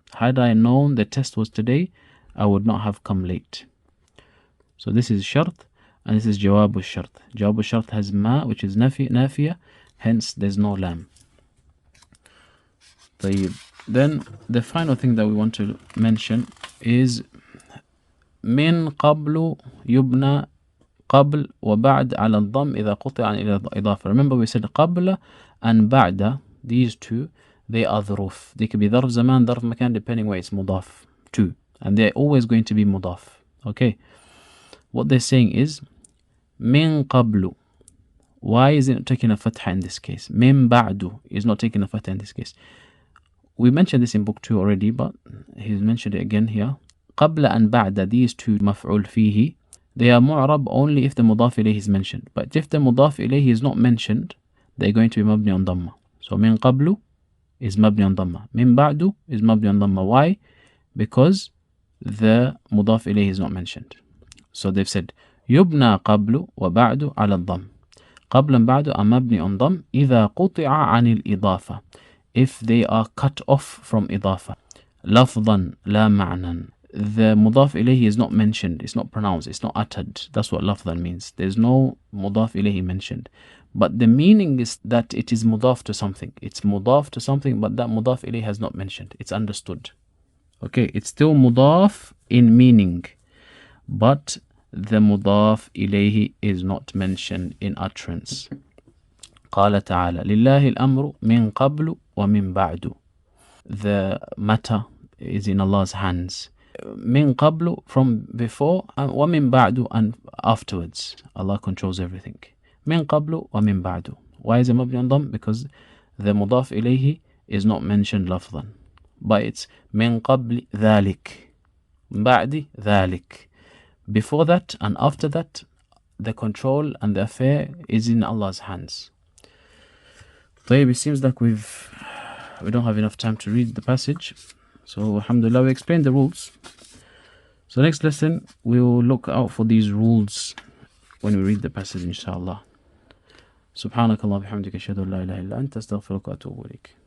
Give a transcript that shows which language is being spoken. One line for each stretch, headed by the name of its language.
English: Had I known the test was today, I would not have come late. So this is شرط and this is جواب الشرط. جواب الشرط has ما, which is نافية, hence there's no lam.
Arabic: طيب.
English: Then the final thing that we want to mention is
Arabic: من قبل يبنى قبل وبعد على الضم إذا قطع عن إضافة.
English: Remember we said قبل and بعد, these two, they are ظروف. They could be ظرف زمان, ظرف مكان, depending where it's مضاف to. And they're always going to be مضاف. Okay. What they're saying is من قبل. Why is it not taking a fatha in this case? من بعد is not taking a fatha in this case. We mentioned this in book 2 already, but he's mentioned it again here. قبل and بعد, these two مفعول فيه, they are معرب only if the مضاف إليه is mentioned. But if the مضاف إليه is not mentioned, they're going to be مبني on ضمة. So من قبل is مبني on ضمة. من بعد is مبني on ضمة. Why? Because the mudaf ilayhi is not mentioned.
Arabic: So they've said يبنى قبل وبعد على الضم.
English: قبل and بعد are مبني on ضم إذا قطع عن الإضافة, if they are cut off from إضافة. لفظا لا معنى, the mudaf ilayhi is not mentioned, it's not pronounced, it's not uttered. That's what lafdhan means. There's no mudaf ilayhi mentioned, but the meaning is that it is mudaf to something. It's mudaf to something, but that mudaf ilayhi has not mentioned. It's understood. Okay, it's still mudaf in meaning, but the mudaf ilayhi is not mentioned in utterance.
Arabic: قال تعالى لله الأمر من قبل ومن بعد.
English: The matter is in Allah's hands. من قبل, from before, and ومن بعد, and afterwards. Allah controls everything.
Arabic: من قبل ومن بعد.
English: Why is it مبني on ضم? Because the مضاف إليه is not mentioned لفظا, but it's من قبل ذلك, بعد ذلك. Before that and after that, the control and the affair is in Allah's hands. طيب, it seems like we don't have enough time to read the passage. So alhamdulillah, we explained the rules. So next lesson, we will look out for these rules when we read the passage, inshallah.
Arabic: سبحانك اللهم وبحمدك أشهد أن لا إله إلا أنت أستغفرك وأتوب إليك.